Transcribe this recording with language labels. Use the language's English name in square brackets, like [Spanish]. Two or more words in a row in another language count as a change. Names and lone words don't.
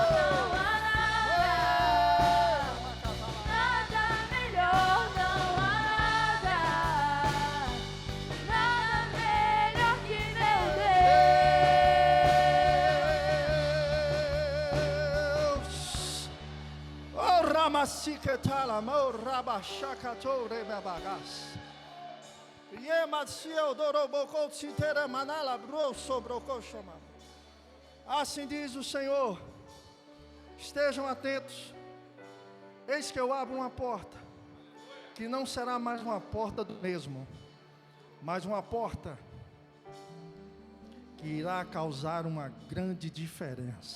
[Portuguese] Não há nada, nada melhor. Não há nada, nada melhor que meu Deus! Oh, Ramasiquetala, Mo Rabachakato Rebabagas. Yematsiel Doroboko Citera Manala Bro Sobroko Chama. Assim diz o Senhor: estejam atentos, eis que eu abro uma porta, que não será mais uma porta do mesmo, mas uma porta que irá causar uma grande diferença.